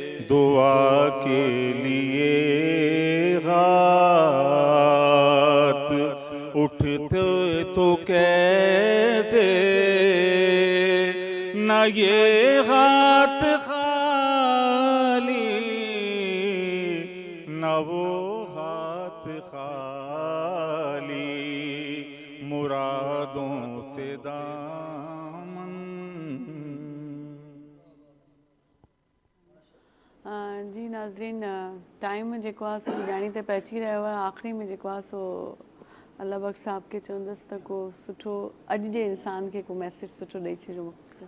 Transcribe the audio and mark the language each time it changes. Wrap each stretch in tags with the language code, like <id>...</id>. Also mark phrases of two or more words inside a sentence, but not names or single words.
<ur>دعا کے لیے ہاتھ اٹھتے تو کیسے، نہ یہ ہاتھ خالی نہ وہ ہاتھ خالی، مرادوں سے دامن۔</ur> <sd>जी नाज़रीन, टाइम जेको आहे सो ॼाणी ते पहुची रहियो आहे। आख़िरी में जेको आहे सो अल्लाह बख़्श साहब खे चवंदसि त को सुठो अॼु जे इंसान खे को मैसेज सुठो ॾेई छॾियो मुख़्तसर।</sd>